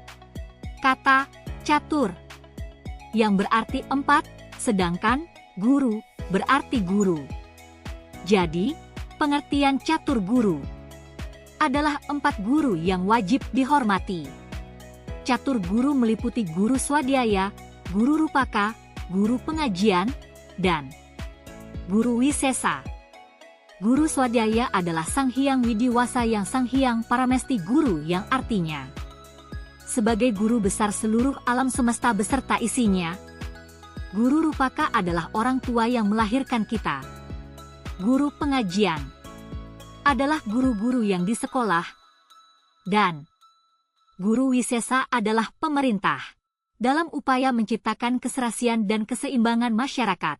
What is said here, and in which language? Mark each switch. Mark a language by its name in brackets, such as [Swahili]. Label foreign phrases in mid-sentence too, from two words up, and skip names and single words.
[Indonesian] Kata catur yang berarti 4, sedangkan guru berarti guru. Jadi, pengertian catur guru adalah 4 guru yang wajib dihormati. Catur guru meliputi guru swadhyaya, guru rupaka, guru pengajian, dan guru wisesa. Guru swadhyaya adalah Sang Hyang Widiwasa yang Sang Hyang Paramesti Guru, yang artinya sebagai guru besar seluruh alam semesta beserta isinya. Guru rupaka adalah orang tua yang melahirkan kita. Guru pengajian adalah guru-guru yang di sekolah, dan guru wisesa adalah pemerintah dalam upaya menciptakan keserasian dan keseimbangan masyarakat.